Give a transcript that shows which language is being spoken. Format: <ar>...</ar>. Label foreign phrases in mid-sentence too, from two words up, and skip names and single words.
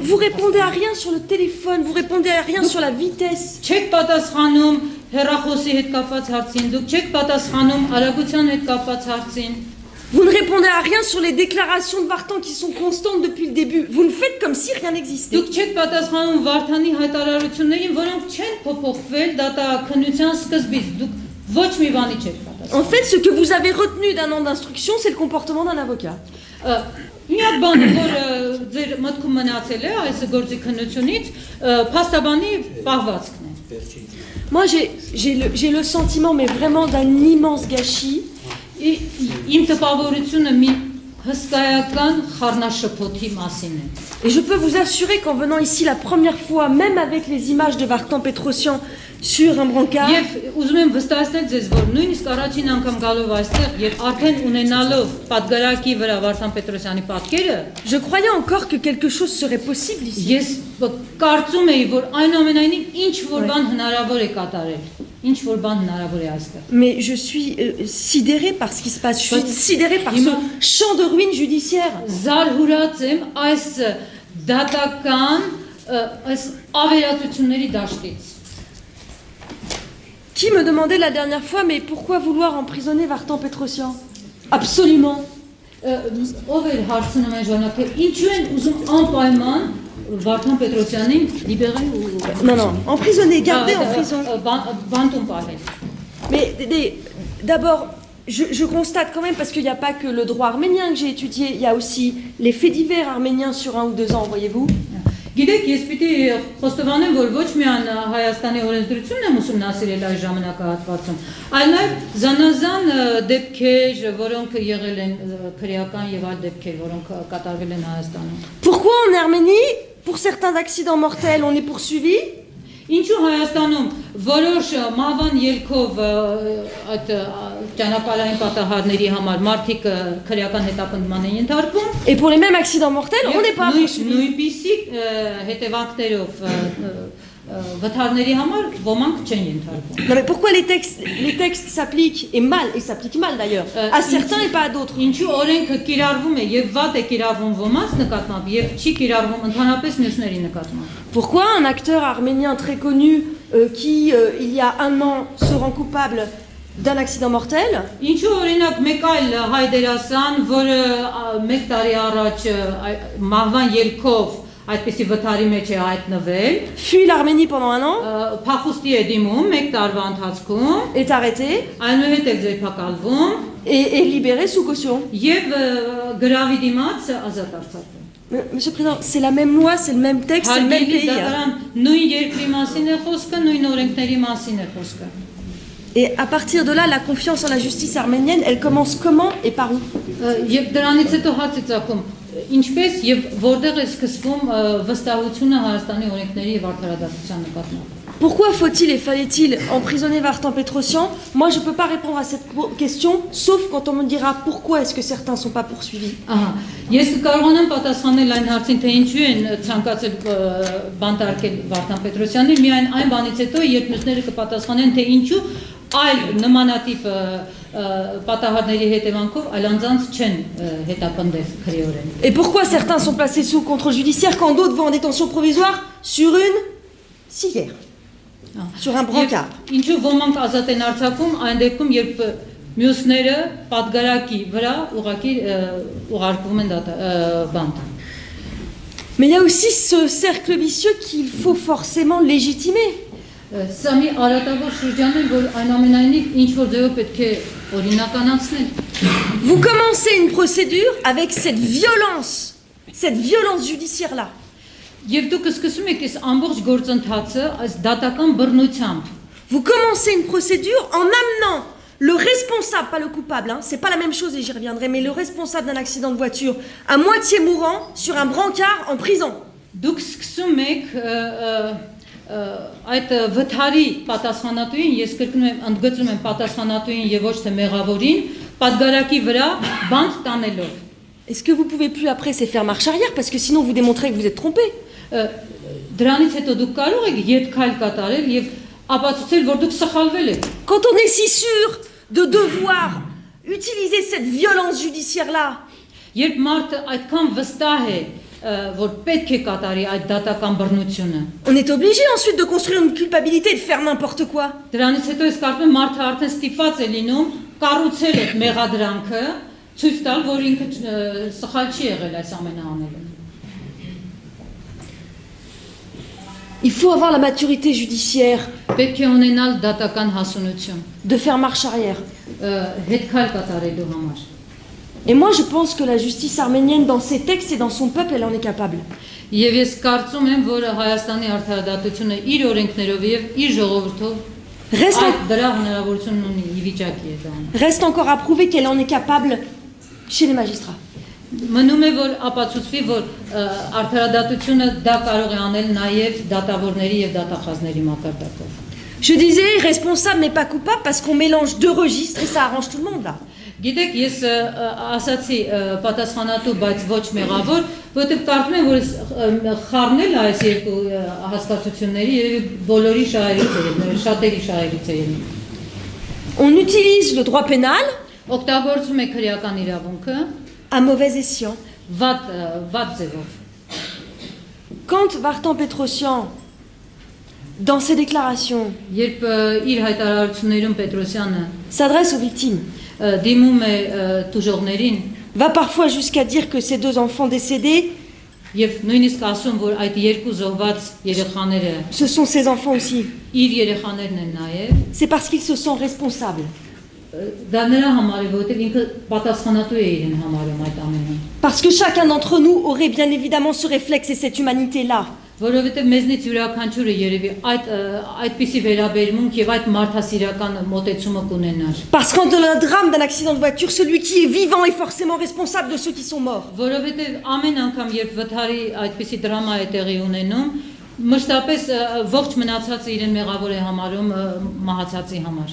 <fr>Vous répondez à rien sur le téléphone, vous répondez à rien sur la vitesse.</fr> <hy>Չեք պատասխանում հեռախոսի հետ կապված հարցին, դուք չեք պատասխանում արագության հետ կապված հարցին։</hy> <fr>Vous ne répondez à rien sur les déclarations de Vartan qui sont constantes depuis le début. Vous ne faites comme si rien n'existait.</fr> <hy>Դուք չեք պատասխանում Վարդանի հայտարարություններին, որոնք չեն փոփոխվել դատաքննության սկզբից։ Դուք ոչ մի բանի չեք պատասխանում։</hy> <fr>En fait, ce que vous avez retenu d'un an d'instruction, c'est le comportement d'un avocat.</fr> <hy>Մի հատ բան, որ ձեր մտքում մնացել է այս գործի քննությունից, փաստաբանի պահվածքն է։</hy> <fr>Moi, j'ai le sentiment, mais vraiment d'un immense gâchis.</fr> <hy>Իմ տպավորությունը մի հսկայական խառնաշփոթի մասին է։</hy> <fr>Et je peux vous assurer qu'en venant ici la première fois, même avec les images de Vartan Petrosyan sur un brancard,</fr> <hy>Եվ ուզում եմ վստահեցնել ձեզ, որ նույնիսկ առաջին անգամ գալով այստեղ եւ արդեն ունենալով պատգարակի վրա Վարդան Պետրոսյանի պատկերը,</hy> <fr>je croyais encore que quelque chose serait possible ici.</fr> <hy>ես կարծում էի, որ այնուամենայնիվ ինչ որ բան հնարավոր է կատարել, ինչ որ բան հնարավոր է այստեղ։</hy> <fr>Mais je suis sidérée par ce qui se passe. Je suis sidérée par ce champ de ruines judiciaires.</fr> <hy>Զարհուրած եմ այս դատական այս ավերածությունների դաշտից։</hy> <fr>Qui me demandait la dernière fois, mais pourquoi vouloir emprisonner Vartan Petrosyan? Absolument.</fr> <hy>Ով էր հարցնում այն ժամանակ, ինչու են ուզում անպայման Վարդան Պետրոսյանին լիբերալ ու</hy> <fr>Non, emprisonner, garder en prison.</fr> <hy>Բանտում պահել։</hy> <fr>Mais d'abord, je constate quand même, parce qu'il n'y a pas que le droit arménien que j'ai étudié, il y a aussi les faits divers arméniens sur 1 ou 2 ans, voyez-vous.</fr> <hy>Գիտեք, ես պիտի խոստովանեմ, որ ոչ միայն Հայաստանի օրենսդրությունն եմ ուսումնասիրել այս ժամանակահատվածում, այլ նաև զանազան դեպքեր, որոնք եղել են քրեական եւ այլ դեպքեր, որոնք կատարվել են Հայաստանում։</hy> <fr>Pourquoi en Arménie, pour certains accidents mortels, on est poursuivi?</fr> <hy>Ինչու Հայաստանում որոշ մահվան ելքով այդ ճանապարհային պատահարների համար մարդիկ քրեական հետապնդման են ենթարկվում,</hy> <fr>Et pour les mêmes accidents mortels, on n'est pas poursuivi.</fr> <hy>նույնպիսի հետևանքներով վթարների համար ոմանք չեն ենթարկվում։</hy> <fr>Non mais pourquoi les textes s'appliquent, et mal, et s'appliquent mal d'ailleurs, à certains et pas à d'autres?</fr> <hy>Ինչու օրենքը կիրառվում է եւ վատ է կիրառվում ոմանց նկատմամբ եւ չի կիրառվում ընդհանրապես մյուսների նկատմամբ։</hy> <fr>Pourquoi un acteur arménien très connu qui, il y a 1 an, se rend coupable d'un accident mortel?</fr> <hy>Ինչու օրինակ մեկ այլ հայ դերասան, որը 1 տարի առաջ մահվան ելքով այդպիսի վթարի մեջ է հայտնվել,</hy> <fr>fuit l'Arménie pendant 1 an,</fr> <hy>փախուստի է դիմում 1 տարվա ընթացքում,</hy> <fr>est arrêté</fr> <hy>այնուհետև ձերբակալվում</hy> <fr>et est libéré sous caution.</fr> <hy>եւ գրավի դիմաց ազատ արձակվում։</hy> <fr>Monsieur le Président, c'est la même loi, c'est le même texte, c'est le même pays.</fr> <hy>Նույն երկրի մասին է խոսքը, նույն օրենքների մասին է խոսքը։</hy> <fr>Et à partir de là, la confiance en la justice arménienne, elle commence comment et par où?</fr> <hy>Եվ դրանից հետո հարց է ծագում, ինչպես եւ որտեղ է սկսվում վստահությունը Հայաստանի օրենքների եւ արդարադատության նկատմամբ։</hy> <fr>Pourquoi faut-il et fallait-il emprisonner Vartan Petrosyan? Moi, je ne peux pas répondre à cette question, sauf quand on me dira pourquoi est-ce que certains ne sont pas poursuivis.</fr> <hy>Ես կարողանամ պատասխանել այն հարցին, թե ինչու են ցանկացել բանտարկել Վարդան Պետրոսյանին, միայն այն բանից հետո, երբ մյուսները կպատասխանեն, թե ինչու այլ նմանատիպ պատահարների հետևանքով այլ անձանց չեն հետապնդել քրեորեն.</hy> <fr>Et pourquoi certains sont placés sous contrôle judiciaire quand d'autres vont en détention provisoire sur une civière, sur un brancard?</fr> <hy>Ինչու ոմանք ազատ են արձակում այն դեպքում, երբ մյուսները պատգարակի վրա ուղղակի ուղարկվում են բանտ.</hy> <fr>Mais il y a aussi ce cercle vicieux qu'il faut forcément légitimer.</fr> <hy>Սա մի արատավոր շրջան է, որ այնուամենայնիվ ինչ որ ձևով պետք է օրինականացնել.</hy> <fr>Vous commencez une procédure avec cette violence judiciaire-là.</fr> <hy>Եվ դուք սկսում եք այս ամբողջ գործընթացը այս դատական բռնությամբ.</hy> <fr>Vous commencez une procédure en amenant le responsable, pas le coupable, hein, c'est pas la même chose et j'y reviendrai, mais le responsable d'un accident de voiture à moitié mourant sur un brancard en prison.</fr> <hy>Դուք սկսում եք այդ վթարի պատասխանատուին, ես կրկնում եմ, ընդգծում եմ պատասխանատուին եւ ոչ թե մեղավորին, պատգարակի վրա բանտ տանելով.</hy> <fr>Est-ce que vous pouvez plus après c'est faire marche arrière parce que sinon vous démontrez que vous êtes trompé?</fr> <hy>Դրանից հետո դուք կարող եք յետքայլ կատարել եւ ապացուցել, որ դուք սխալվել եք.</hy> <fr>Quand on est si sûr de devoir utiliser cette violence judiciaire-là,</fr> <hy>երբ մարդը այդքան վստահ է, որ պետք է կատարի այդ դատական բռնությունը.</hy> <fr>On est obligé ensuite de construire une culpabilité et de faire n'importe quoi.</fr> <hy>Դրանից հետո ես կարծում եմ մարդը արդեն ստիպված է լինում կառուցել այդ մեղադրանքը, ցույց տալ, որ ինքը սխալ չի եղել այս ամենը անելը.</hy> <fr>Il faut avoir la maturité judiciaire</fr> <hy>Պետք է ունենալ դատական հասունություն,</hy> <fr>de faire marche arrière.</fr> <hy>հետքայլ կատարելու համար.</hy> <fr>Et moi je pense que la justice arménienne dans ses textes et dans son peuple elle en est capable.</fr> <hy>Եվ ես կարծում եմ, որ Հայաստանի արդարադատությունը իր օրենքներով եւ իր ժողովրդով այդ դրա հնարավորությունն ունի, ի վիճակի է դա.</hy> <fr>Reste encore à prouver qu'elle en est capable chez les magistrats.</fr> <hy>Մնում է որ ապացուցվի, որ արդարադատությունը դա կարող է անել նաեւ դատավորների եւ դատախազների մակարդակով.</hy> <fr>Je disais responsable mais pas coupable parce qu'on mélange deux registres et ça arrange tout le monde là.</fr> <hy>Գիտեք, ես ասացի պատասխանատու, բայց ոչ մեղավոր, որովհետև կարծում եմ, որ խառնել է այս երկու հասկացությունների երևի բոլորի շատերի շահերից է ելնում.</hy> <fr>On utilise le droit pénal</fr> <hy>Օգտագործում է քրեական իրավունքը</hy> <fr>à mauvais escient.</fr> <hy>վատ ձևով.</hy> <fr>Quand Vartan Petrosyan dans ses déclarations</fr> <hy>Երբ իր հայտարարություններում Պետրոսյանը</hy> <fr>s'adresse aux victimes,</fr> <hy>դիմում է տուժողներին</hy> <fr>va parfois jusqu'à dire que ces deux enfants décédés</fr> <hy>եւ նույնիսկ ասում, որ այդ երկու զոհված երեխաները</hy> <fr>ce sont ses enfants aussi.</fr> <hy>իր երեխաներն են նաեւ.</hy> <fr>C'est parce qu'ils se sentent responsables.</fr> <hy>Դա նրա համար է, որովհետեւ ինքը պատասխանատու է իրեն համարում այդ ամենը.</hy> <fr>Parce que chacun d'entre nous aurait bien évidemment ce réflexe et cette humanité-là.</fr> <hy>Որովհետև մեզնից յուրաքանչյուրը երևի այդպիսի վերաբերմունք եւ այդ մարդասիրական մոտեցումը կունենար.</hy> <fr>Parce qu'en dans le drame d'un accident de voiture, celui qui est vivant est forcément responsable de ceux qui sont morts.</fr> <hy>Որովհետև ամեն անգամ երբ վթարի այդպիսի դրամա է տեղի ունենում, մշտապես ողջ մնացածը իրեն մեղավոր է համարում մահացածի համար.</hy>